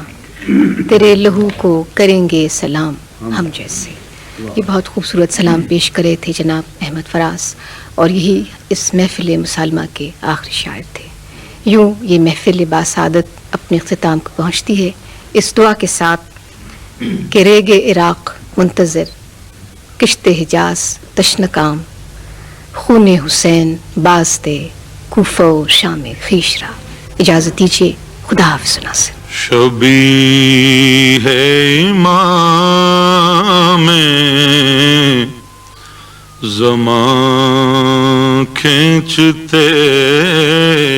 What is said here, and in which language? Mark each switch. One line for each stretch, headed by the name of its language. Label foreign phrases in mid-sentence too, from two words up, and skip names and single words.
Urdu: تیرے لہو کو کریں گے سلام ہم جیسے. یہ بہت خوبصورت سلام پیش کرے تھے جناب احمد فراز، اور یہی اس محفل مسالمہ کے آخری شاعر تھے. یوں یہ محفل باسعادت اپنے اختتام کو پہنچتی ہے اس دعا کے ساتھ کہ
Persian: ریگ عراق منتظر، کشت حجاز تشنکام، خون حسین باز دے کوفہ و شام خویش را.
Urdu: اجازت دیجیے، خدا حافظ ناصر. شبیہ امام زمان کھینچتے